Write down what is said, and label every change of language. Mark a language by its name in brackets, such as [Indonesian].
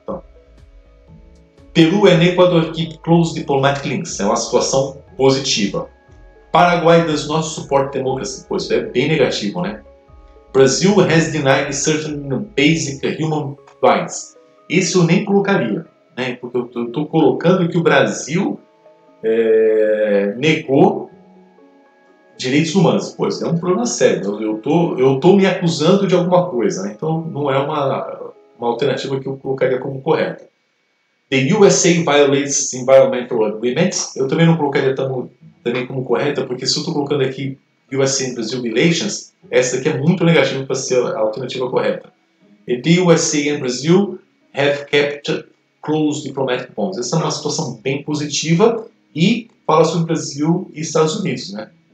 [English] Então, Peru and Ecuador keep close diplomatic links. [Portuguese] É uma situação positiva. [English] Paraguay does not support democracy. [Portuguese] Pô, isso é bem negativo, né? [English] Brazil has denied certain basic human rights. [Portuguese] Isso eu nem colocaria, né? Porque eu estou colocando que o Brasil negou direitos humanos. Pô, isso é um problema sério. Eu tô me acusando de alguma coisa, né? Então não é uma alternativa que eu colocaria como correta. [English] The USA violates environmental agreements. [Portuguese] Eu também não colocaria também como correta, porque se eu estou colocando aqui [English] USA and Brazil relations, [Portuguese] essa aqui é muito negativa para ser a alternativa correta. [English] The USA and Brazil have kept close diplomatic bonds. [Portuguese] Essa é uma situação bem positiva e fala sobre Brasil e Estados Unidos, né?